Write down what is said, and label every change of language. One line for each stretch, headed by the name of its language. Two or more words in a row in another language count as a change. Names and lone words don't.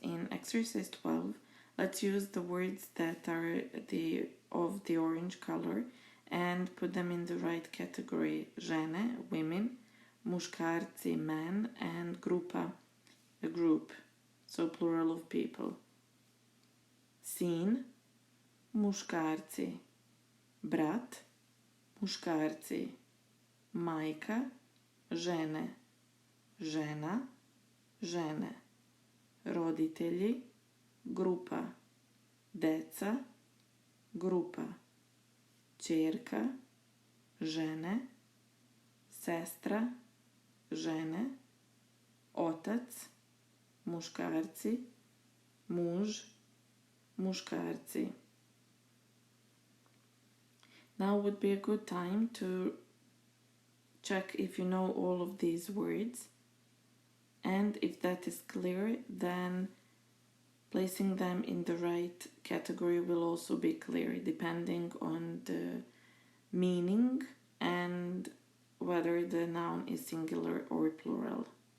English: In exercise 12, let's use the words that are of the orange color and put them in the right category. Žene, women, muškarci, men, and grupa, a group, so plural of people.
Serbian: Sin, muškarci. Brat, muškarci. Majka, žene. Žena, žene. Roditelji, grupa. Deca, grupa. Ćerka, žene. Sestra, žene. Otac, muškarci. Muž, muškarci.
English: Now would be a good time to check if you know all of these words, and if that is clear, then placing them in the right category will also be clear, depending on the meaning and whether the noun is singular or plural.